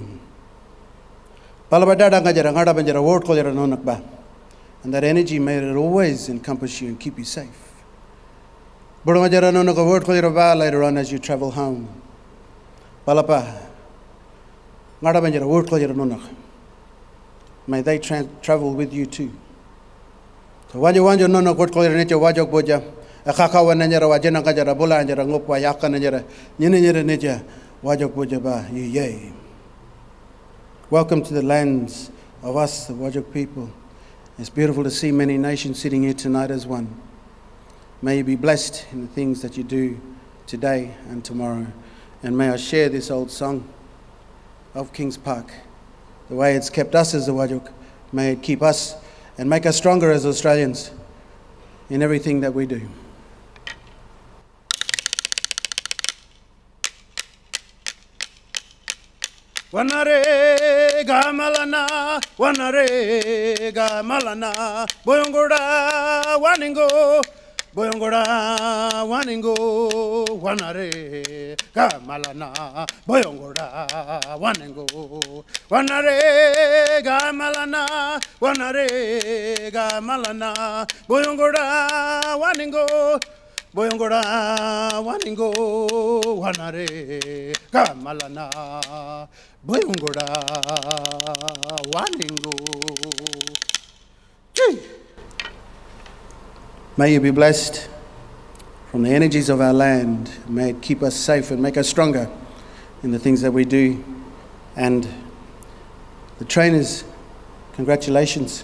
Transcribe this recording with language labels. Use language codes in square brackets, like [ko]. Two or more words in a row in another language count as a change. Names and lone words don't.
[en] And that energy may it always encompass you and keep you safe. Later on as you travel home. May they travel with you too. [nys] Wajo no kot ko ne wajo boja. Akaka wana nyara wajena kajara bola nyara ngopwa yaka nyara. Nyene nyere neja wajo boja ba ye. [en] Welcome to the lands of us, the Wajok people. It's beautiful to see many nations sitting here tonight as one. May you be blessed in the things that you do today and tomorrow. And may I share this old song of Kings Park. The way it's kept us as the Wajok, may it keep us and make us stronger as Australians in everything that we do. [nys] Wanare gamalana, wanare gamalana, boyongoda waningo, boyongoda waningo, wanare gamalana, boyongoda waningo, wanare gamalana, wanare gamalana, boyongoda waningo. Boyongoda waningo wanare gamalana boyongoda waningo. [en] May you be blessed from the energies of our land. May it keep us safe and make us stronger in the things that we do. And the trainers, congratulations.